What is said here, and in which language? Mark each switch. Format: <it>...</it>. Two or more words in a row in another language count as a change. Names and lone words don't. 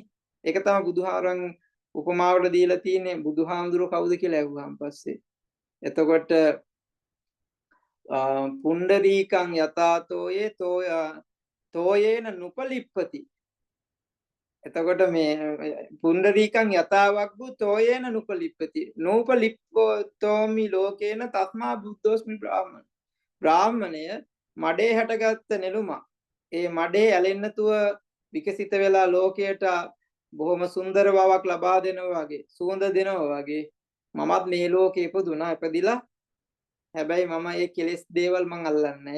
<si>ඒක තමයි බුදුහාරන් උපමාවට දීලා තියෙන්නේ. බුදුහාඳුර කවුද කියලා ඇහුවාන් පස්සේ.</si> <pi>එතකොට පුණ්ඩරීකං යතාතෝයේ තෝයේන නුපලිප්පති.</pi> <si>එතකොට මේ</si> <pi>පුණ්ඩරීකං යතාවග්ගු තෝයේන නුපලිප්පති. නූපලිප්පතෝමි ලෝකේන තස්මා බුද්ධෝස්මි බ්‍රාහ්මණ.</pi> <si>බ්‍රාහ්මණය මඩේ හැටගත්ත නෙළුම. ඒ මඩේ ඇලෙන්නතුව විකසිත වෙලා ලෝකයට බොහොම සුන්දර බවක් ලබා දෙනවා වගේ, සුවඳ දෙනවා වගේ මමත් මේ ලෝකේ ඉපදුනා. ඉපදිලා හැබැයි මම ඒ කෙලෙස් දේවල් මං අල්ලන්නේ නැහැ.</si>